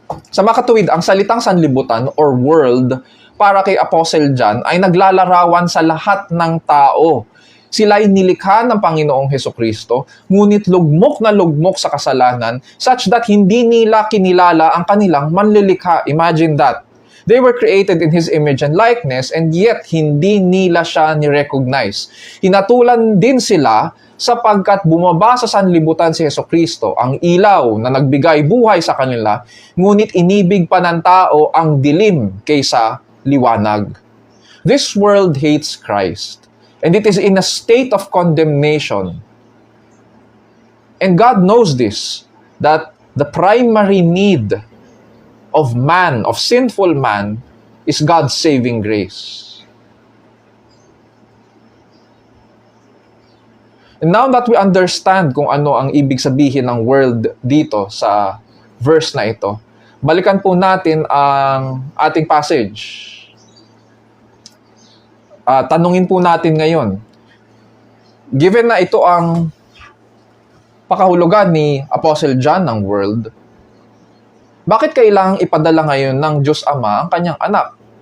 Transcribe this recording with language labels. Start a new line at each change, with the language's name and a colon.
Filipino: Sa makatuwid, ang salitang sanlibutan or world para kay Apostle John ay naglalarawan sa lahat ng tao. Sila ay nilikha ng Panginoong Hesukristo, ngunit lugmok na lugmok sa kasalanan such that hindi nila kinilala ang kanilang manlilikha.
English: Imagine that. They were created in His image and likeness and yet hindi nila siya ni-recognize.
Filipino: Hinatulan din sila sapagkat bumaba sa sanlibutan si Hesukristo, ang ilaw na nagbigay buhay sa kanila, ngunit inibig pa ng tao ang dilim kaysa liwanag.
English: This world hates Christ. And it is in a state of condemnation. And God knows this, that the primary need of man, of sinful man, is God's saving grace.
Filipino: And now that we understand kung ano ang ibig sabihin ng world dito sa verse na ito, balikan po natin ang ating passage. Tanungin po natin ngayon, given na ito ang pakahulugan ni Apostle John ng world, bakit kailangang ipadala ngayon ng Diyos Ama ang kanyang anak?